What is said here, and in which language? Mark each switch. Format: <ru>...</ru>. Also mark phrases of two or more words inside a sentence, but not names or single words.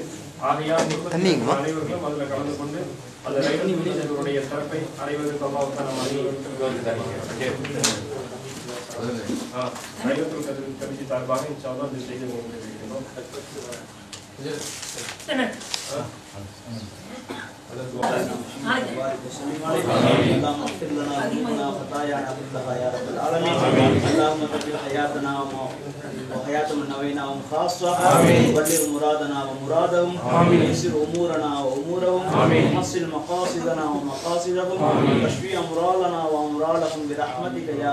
<ta>ஆகையால் அனைவர்களும் அதில் கலந்து கொண்டு அந்த லைலத்துடைய சிறப்பை அடைவதற்கு லைலத்துல் கத்ர் கமிட்டி சார்பாக</ta> <ar>إن شاء الله</ar> <ta>இந்த செய்தி உங்களுக்கு</ta> <ar>وبارك وسلم عليه اللهم اغفر لنا ذنوبنا وخطايانا كلها يا رب العالمين اللهم تجعل حياتنا وحياة من نوينا خاصة وبلغ مرادنا ومرادهم ويسر أمورنا وأمورهم وحسن مقاصدنا ومقاصدهم واشفي أمراضنا وأمراضهم برحمتك يا</ar>